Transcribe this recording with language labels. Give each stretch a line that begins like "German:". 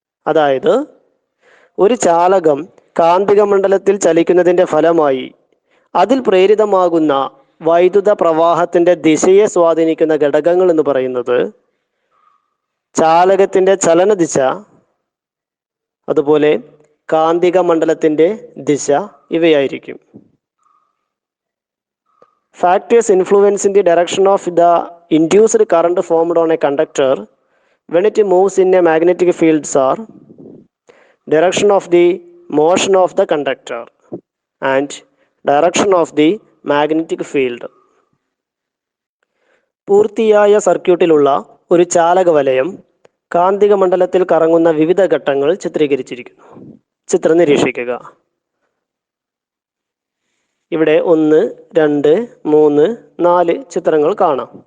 Malayalam: അതായത് ഒരു ചാലകം കാന്തിക മണ്ഡലത്തിൽ ചലിക്കുന്നതിൻ്റെ ഫലമായി അതിൽ പ്രേരിതമാകുന്ന വൈദ്യുത പ്രവാഹത്തിൻ്റെ ദിശയെ സ്വാധീനിക്കുന്ന ഘടകങ്ങൾ എന്ന് പറയുന്നത് ചാലകത്തിൻ്റെ ചലനദിശ, അതുപോലെ കാന്തിക മണ്ഡലത്തിൻ്റെ ദിശ ഇവയായിരിക്കും.
English: Factors influencing the direction of the induced current formed on a conductor when it moves in a magnetic field are direction of the motion of the conductor and direction of the magnetic field.
Malayalam: പൂർത്തിയായ സർക്യൂട്ടിലുള്ള ഒരു ചാലക വലയം കാന്തിക മണ്ഡലത്തിൽ കറങ്ങുന്ന വിവിധ ഘട്ടങ്ങൾ ചിത്രീകരിച്ചിരിക്കുന്നു. ചിത്രം നിരീക്ഷിക്കുക. ഇവിടെ 1, 2, 3, 4 ചിത്രങ്ങൾ കാണാം.